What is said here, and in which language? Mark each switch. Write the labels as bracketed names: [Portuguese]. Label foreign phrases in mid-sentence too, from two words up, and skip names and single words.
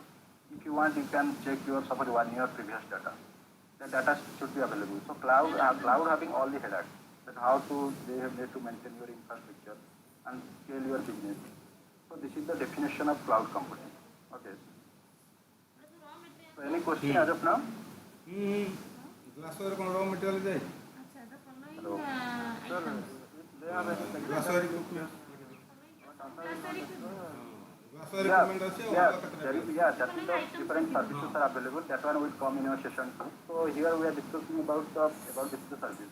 [English] If you want, you can check your suppose 1 year previous data. The data should be available. So cloud having all the headaches. That how to they have need to maintain your infrastructure and scale your business. So this is the definition of cloud computing. Okay. So any question as of now? [Odia] ଗ୍ଲାସରେ କ'ଣ ର ମେଟେରିଆଲ ଯାଏ [English] Hello. Sir, they have a [Odia] ଗ୍ଲାସରେ [English] that is the different services are available. That one will come in our session too. So here we are discussing about the service.